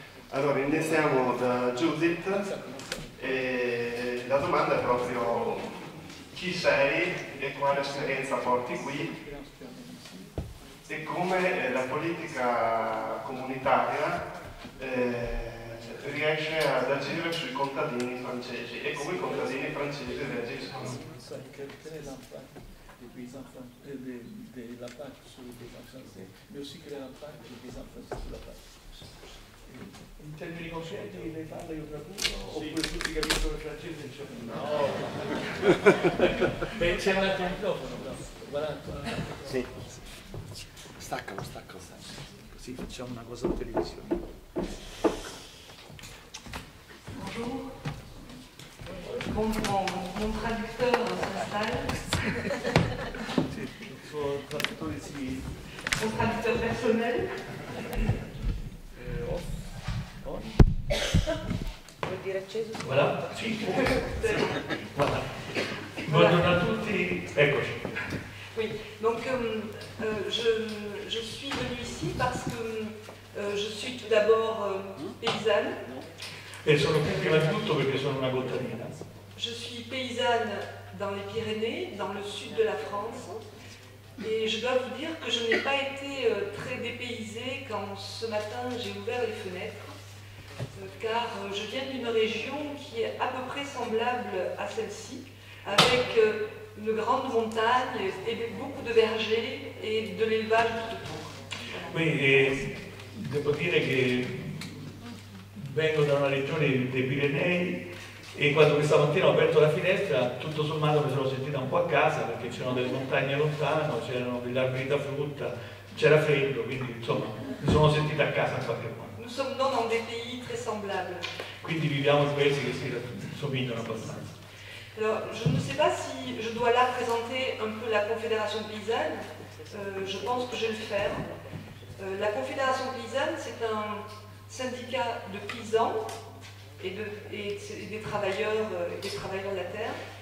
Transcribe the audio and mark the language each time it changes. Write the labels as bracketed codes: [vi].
[it] Allora, iniziamo da Judith e la domanda è proprio chi sei e quale esperienza porti qui e come la politica comunitaria riesce ad agire sui contadini francesi e come i contadini francesi reagiscono. [fr] Des paysans de l'impact sur les paysans français, mais aussi quel est l'impact des paysans français sur la PAC. [it] In termini concreti lei parla io traduco oppure tutti capiscono il francese? No. Beh, c'è un altro microfono, però. Guarda. Sì. Staccalo. Così facciamo una cosa da televisione. [fr] Bonjour. Mon traducteur s'installe. [it] Il traduttore si... [fr] Mon traducteur personnel. [it] Vuol dire acceso? [fr] Voilà, [it] sì. [fr] Voilà. [it] Buongiorno a tutti, eccoci. [fr] Oui, donc je suis venue ici parce que je suis tout d'abord paysanne. [it] E sono qui prima di tutto perché sono una contadina. [fr] Je suis paysanne dans les Pyrénées, dans le sud de la France. Et je dois vous dire que je n'ai pas été très dépaysée quand ce matin j'ai ouvert les fenêtres, car je viens d'une région qui est à peu près semblable à celle-ci, avec une grande montagne et beaucoup de vergers et de l'élevage tout autour. [it] Quindi devo dire che vengo da una regione dei Pirenei e quando questa mattina ho aperto la finestra tutto sommato mi sono sentita un po' a casa perché c'erano delle montagne lontano, c'erano degli alberi da frutta, c'era freddo, quindi insomma mi sono sentita a casa in qualche modo. [fr] Nous sommes donc dans des pays très semblables. [it] Quindi viviamo in paesi che si somigliano abbastanza. [fr] Alors, je ne sais pas si je dois là présenter un peu la Confédération paysanne. Je pense que je vais le faire. La Confédération paysanne, c'est un syndicat de paysans et des travailleurs de la terre.